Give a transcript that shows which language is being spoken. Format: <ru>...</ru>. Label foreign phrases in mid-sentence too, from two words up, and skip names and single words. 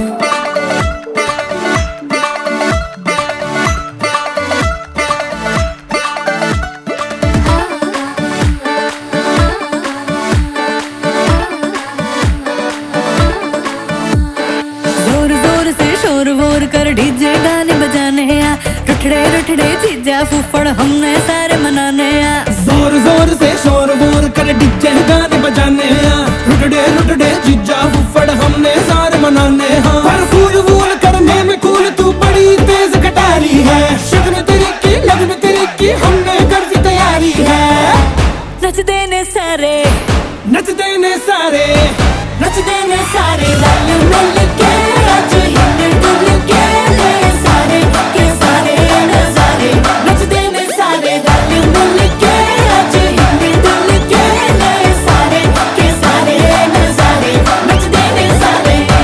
<hi>जोर जोर से शोर वोर कर डीजे गाने बजाने आ रुठड़े रुठड़े चीजा फूफड़ हमने सारे मनाने आ जोर जोर से शोर वोर कर डीजे गाने बजाने हैं रुटड़े रुटड़े जिज्जा फुफड़ हमने सारे मनाने हैं पर फूल वूल करने में कूल तू बड़ी तेज कटारी है शगन तेरी की लगन तेरी की हमने कर दी तैयारी है</hi> <pa>ਨੱਚਦੇ ਨੇ ਸਾਰੇ ਨੱਚਦੇ ਨੇ ਸਾਰੇ ਨੱਚਦੇ ਨੇ ਸਾਰੇ ਰਲ ਮਿਲ ਕੇ ਆਜ ਹਿੱਲ ਡੁੱਲ ਕੇ ਲੈ ਸਾਰੇ ਕੇ ਸਾਰੇ ਨਜ਼ਾਰੇ ਨੱਚਦੇ ਨੇ ਸਾਰੇ ਰਲ ਮਿਲ ਕੇ ਆਜ ਹਿੱਲ ਡੁੱਲ ਕੇ ਲੈ ਸਾਰੇ ਕੇ ਸਾਰੇ ਨਜ਼ਾਰੇ ਨੱਚਦੇ ਨੇ ਸਾਰੇ</pa>